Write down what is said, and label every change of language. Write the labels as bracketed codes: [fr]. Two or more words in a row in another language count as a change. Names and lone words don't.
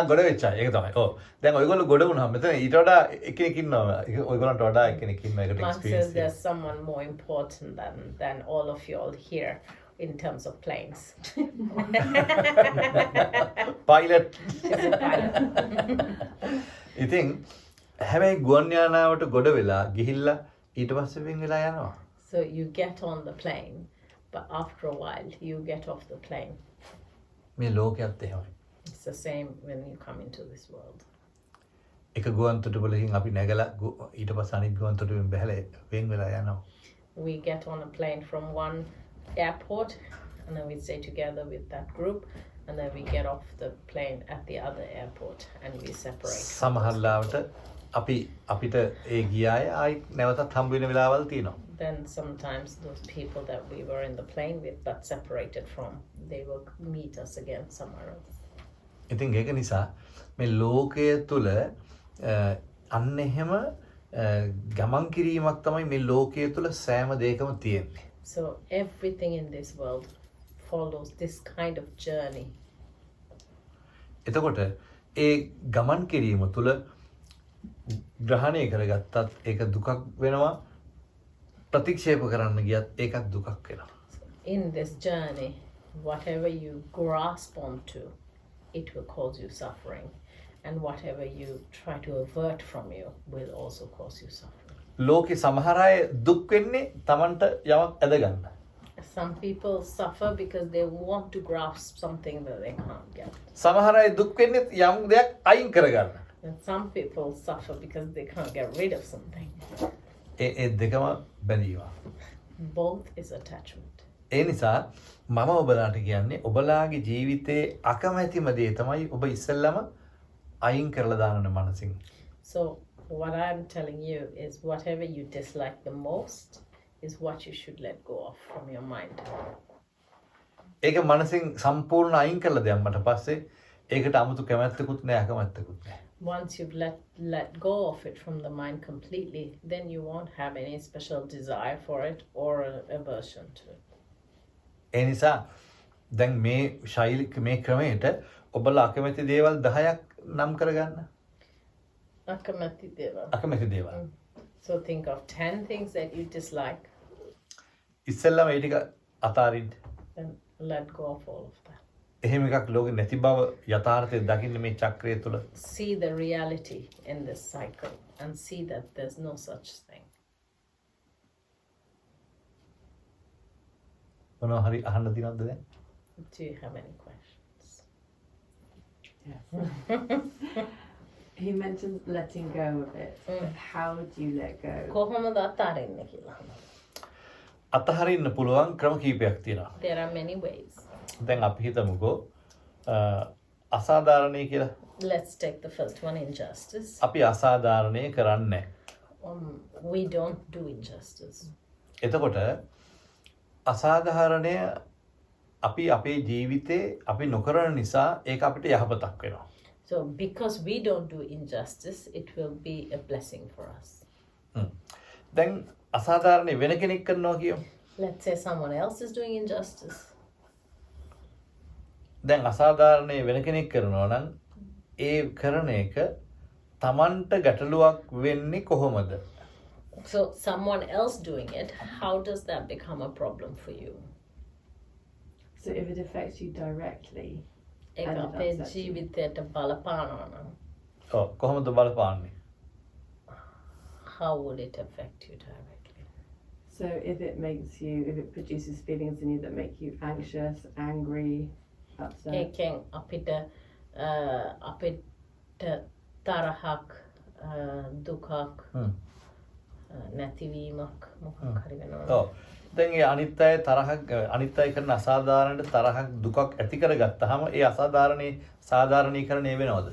[si] ගොඩ වෙච්චා. ඒක තමයි. ඔව්. දැන් ඔයගොල්ලෝ ගොඩ වුණාම මෙතන ඊට වඩා එක්කෙනෙක් ඉන්නවා. ඔයගොල්ලන්ට වඩා එක්කෙනෙක් ඉන්නවා ඒකට [en] Mark says [si] එක්ස්පීරියන්ස්. [en] there's someone more important than all of you all here in terms of planes. [si] පයිලට්. [en] He's a pilot. [si] ඉතින් හැබැයි ගුවන් යානාවට ගොඩ වෙලා ගිහිල්ලා ඊට පස්සේ වෙන් වෙලා යනවා. [en] So you get on the plane, but after a while you get off the plane. [si] මේ ලෝකයේත් එහෙමයි. [en] It's the same when you come into this world. [si] එක ගුවන් තොටුපළකින් අපි නැගලා ඊට පස්සේ අනිත් ගුවන් තොටුපෙන් බැහැලා වෙන් වෙලා යනවා. [en] We get on a plane from one airport and then we stay together with that group, and then we get off the plane at the other airport and we separate. [si] සමහරවිට අපිට ඒ ගියාය ආයි නැවතත් හම්බ වෙන වෙලාවල් තියෙනවා. [en] Then sometimes those people that we were in the plane with but separated from, they will meet us again somewhere else. [si] ඉතින් ඒක නිසා මේ ලෝකයේ තුල අන්න එහෙම ගමන් කිරීමක් තමයි මේ ලෝකයේ තුල සෑම දෙයකම තියෙන්නේ. [en] So everything in this world follows this kind of journey. [si] එතකොට ඒ ගමන් කිරීම තුල ග්‍රහණය කරගත්තත් ඒක දුකක් වෙනවා, ප්‍රතික්ෂේප කරන්න ගියත් ඒකත් දුකක් වෙනවා. [en] In this journey, whatever you grasp onto, it will cause you suffering, and whatever you try to avert from you will also cause you suffering. [si] ලෝකේ සමහර අය දුක් වෙන්නේ Tamanට යමක් ඇද ගන්න. [en] Some people suffer because they want to grasp something that they can't get. [si] සමහර අය දුක් වෙන්නේ යම් දෙයක් අයින් කරගන්න. [en] And some people suffer because they can't get rid of something. [si] ඒ දෙකම බැඳීම. [en] Both is attachment. [si] ඒ නිසා මම ඔබලාට කියන්නේ ඔබලාගේ ජීවිතේ අකමැතිම දේ තමයි ඔබ ඉස්සෙල්ලම අයින් කරලා දාන්න මනසින්. [en] So what I'm telling you is whatever you dislike the most is what you should let go of from your mind. [si] ඒක මනසින් සම්පූර්ණ අයින් කරලා දැම්මට පස්සේ ඒකට 아무තු කැමැත්තකුත් නැහැ අකමැත්තකුත් නැහැ. [en] Once you've let go of it from the mind completely, then you won't have any special desire for it or aversion to it. [si] ඒ නිසා දැන් මේ ක්‍රමයට ඔබලා අකමැති දේවල් 10ක් නම් කරගන්න. අකමැති දේව. අකමැති දේවල්. [en] So think of 10 things that you dislike, [si] ඉස්සෙල්ලම ඒ ටික අතාරින්න. [en] then let go of all of that. [si] එහෙම එකක් ලෝකෙ නැති බව යථාර්ථය දකින්න මේ චක්‍රය තුල. [en] See the reality in this cycle and see that there's no such thing. [si] මොනවා හරි අහන්න තියෙනවද දැන්? [en] Do you have any questions? Yes. He mentioned letting go of it. But how do you let go? [si] කොහොමද අතාරින්නේ කියලා. අතහරින්න පුළුවන් ක්‍රම කීපයක් තියෙනවා. [en] There are many ways. [si] දැන් අපි හිතමුකෝ අසාධාරණයි කියලා. [en] Let's take the first one, injustice. [si] අපි අසාධාරණය කරන්නේ [en] We don't do injustice. [si] එතකොට අසාධාරණය අපි අපේ ජීවිතේ අපි නොකරන නිසා ඒක අපිට යහපතක් වෙනවා. [en] So because we don't do injustice, it will be a blessing for us. [si] දැන් අසාධාරණේ වෙන කෙනෙක් කරනවා කියමු. [en] Let's say someone else is doing injustice. [si] දැන් අසාධාරණේ වෙන කෙනෙක් කරනවා නම් ඒ කරන එක Tamanට ගැටලුවක් වෙන්නේ කොහොමද? [en] So someone else doing it, how does that become a problem for you? So if it affects you directly, [si] ඒක [en] And it [si] අපේ [en] upsets you. [si] ජීවිතයට බලපානවා නම් ඔව් කොහොමද බලපාන්නේ? [en] how would it affect you directly? so if it produces feelings in you that make you anxious, angry, upset, [si] ඒකෙන් අපිට තරහක් දුකක් නැතිවීමක් මොකක් හරි වෙනවා. ඔව්. දැන් ඒ අනිත් අය කරන අසාධාරණට තරහක් දුකක් ඇති කරගත්තාම ඒ අසාධාරණේ සාධාරණීකරණය වෙනවද?